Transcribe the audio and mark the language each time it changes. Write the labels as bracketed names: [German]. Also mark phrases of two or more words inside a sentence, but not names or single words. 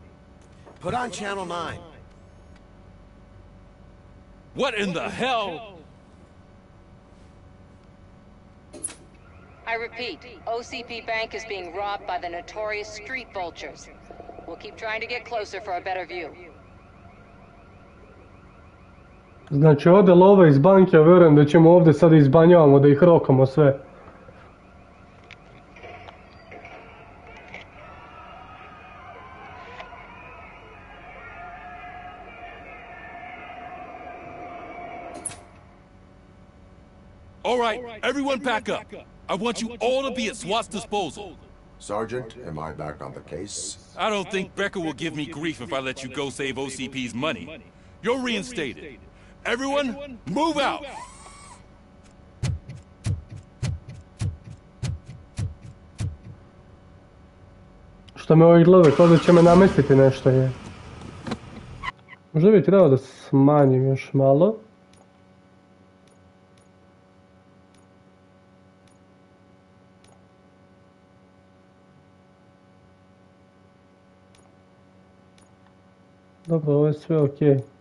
[English] Put on Channel 9. What in the hell? I repeat, OCP Bank is being robbed by the notorious street vultures. We'll keep trying to get closer for a better view. [Serbian] Znači ode lova iz banke, ja vjerujem da ćemo ovdje sad izbanjavamo, da ih rokamo sve. [English] All right, everyone back up. I want you all to be at SWAT's disposal. Sergeant, am I back on the case? I don't think Becker will give me grief if I let you go save OCP's money. You're reinstated. Everyone, move out! [Serbian] Što me ovaj gleda, kao da će me namestiti nešto je. Možda bi trebao da smanjim još malo. Dobro, ovo je sve okej.